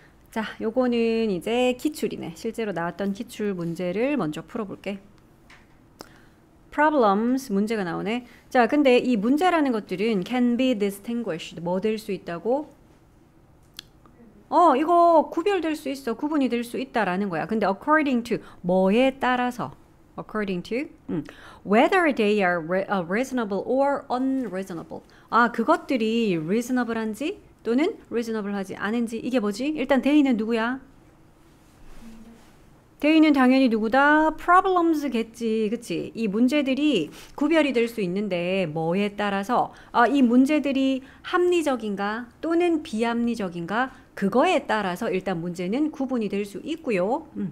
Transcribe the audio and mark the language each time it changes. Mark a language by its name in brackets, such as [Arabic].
[Korean] 자, 요거는 이제 기출이네. 실제로 나왔던 기출 문제를 먼저 풀어볼게. problems 문제가 나오네. 자, 근데 이 문제라는 것들은 [English] can be distinguished [Korean] 뭐 될 수 있다고? 이거 구별될 수 있어. 구분이 될 수 있다라는 거야. 근데 [English] according to [Korean] 뭐에 따라서 [English] according to whether they are reasonable or unreasonable. [Korean] 아, 그것들이 reasonable한지 또는 reasonable하지 않은지 이게 뭐지? 일단 they는 누구야? they는 당연히 누구다? problems겠지. 그치? 이 문제들이 구별이 될 수 있는데 뭐에 따라서 이 문제들이 합리적인가 또는 비합리적인가 그거에 따라서 일단 문제는 구분이 될 수 있고요.